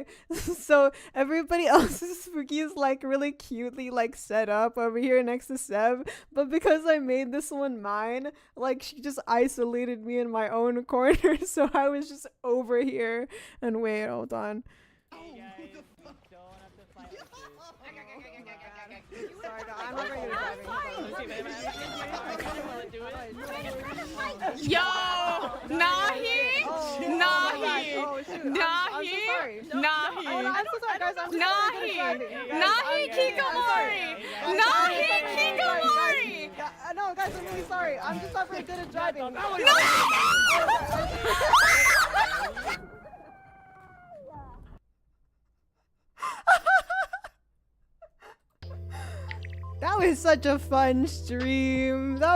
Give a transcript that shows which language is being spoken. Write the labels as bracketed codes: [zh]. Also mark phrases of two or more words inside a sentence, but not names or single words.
[en] So everybody else's Spooky is like really cutely like set up over here next to Seb, but because I made this one mine, like she just isolated me in my own corner, so I was just over here. And wait, hold on. Sorry, I'm not very good at driving. [hi] Yo! Nahi! Nahi! Nahi! Nahi Kikomori! Nahi Kikomori! [en] No, guys, I'm really sorry. I'm just not very good at driving. No! That was such a fun stream.